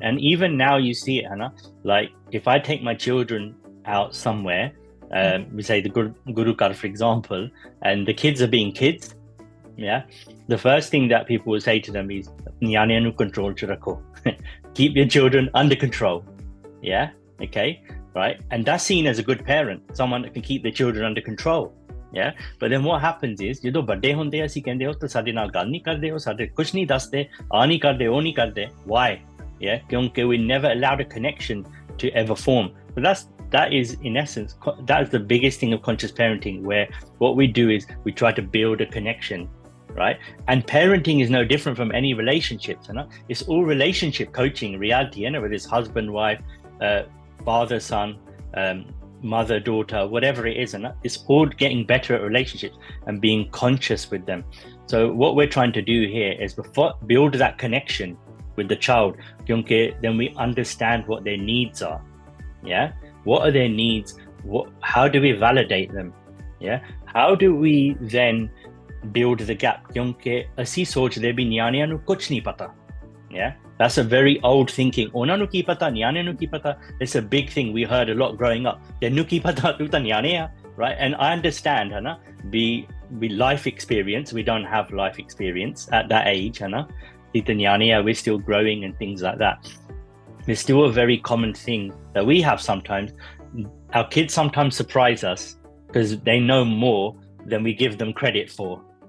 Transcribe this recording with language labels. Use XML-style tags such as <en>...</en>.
<en>And even now you see it, like if I take my children out somewhere, we say the Guru Kar, for example, and the kids are being kids, the first thing that people will say to them is</en> <pa>"Nyane nu control ch rakho."</pa> <en>Keep your children under control. Okay, right? And that's seen as a good parent, someone that can keep their children under control. But then what happens is,</en> <pa>ਜਦੋਂ ਵੱਡੇ ਹੁੰਦੇ ਅਸੀਂ ਕਹਿੰਦੇ ਹੋ ਤਾਂ ਸਾਡੇ ਨਾਲ ਗੱਲ ਨਹੀਂ ਕਰਦੇ ਹੋ, ਸਾਡੇ ਕੁਝ ਨਹੀਂ ਦੱਸਦੇ, ਆ ਨਹੀਂ ਕਰਦੇ, ਉਹ ਨਹੀਂ ਕਰਦੇ.</pa> <en>Why? Because we never allowed a connection to ever form. But that is, in essence, that is the biggest thing of conscious parenting, where what we do is we try to build a connection, right? And parenting is no different from any relationships, it's all relationship coaching, reality, whether it's husband, wife, father, son, mother, daughter, whatever it is, it's all getting better at relationships and being conscious with them. So what we're trying to do here is build that connection with the child, because then we understand what their needs are. What are their needs? How do we validate them? How do we then build the gap? Because</en> <pa>ਅਸੀਂ ਸੋਚਦੇ ਵੀ ਨਿਆਣਿਆਂ ਨੂੰ ਕੁਝ ਨਹੀਂ ਪਤਾ.</pa> <en>That's a very old thinking.</en> <pa>ਉਹਨਾਂ ਨੂੰ ਕੀ ਪਤਾ, ਨਿਆਣਿਆਂ ਨੂੰ ਕੀ ਪਤਾ?</pa> <en>It's a big thing we heard a lot growing up.</en> <pa>ਤੈਨੂੰ ਕੀ ਪਤਾ, ਤੂੰ ਤਾਂ ਨਿਆਣੇ ਆ, right?</pa> <en>And I understand, we life experience, we don't have life experience at that age, we're still growing and things like that. It's still a very common thing that we have sometimes. Our kids sometimes surprise us because they know more than we give them credit for.</en>